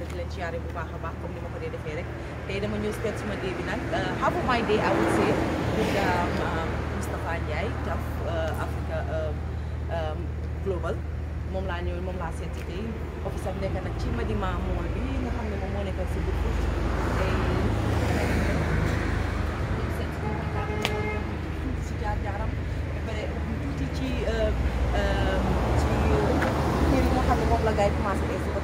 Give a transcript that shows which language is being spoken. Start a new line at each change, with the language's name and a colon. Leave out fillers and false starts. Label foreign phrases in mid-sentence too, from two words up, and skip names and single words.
Wolof: ziare bu baax a baax comme ni ma ko dee defee rek tey dama ñëw spend suma day bi nag
English: half of my day I would say
Wolof: with Moustapha Njie Taf Africa Global moom laa ñëw moom laa seet si tey office am nekk nag ci Madima Mall bi nga xam ne moom moo nekk si biir tey si jaar-jaaram ba pare tuuti ci kër yi nga xam ne moom la gars yi commencé ay si ko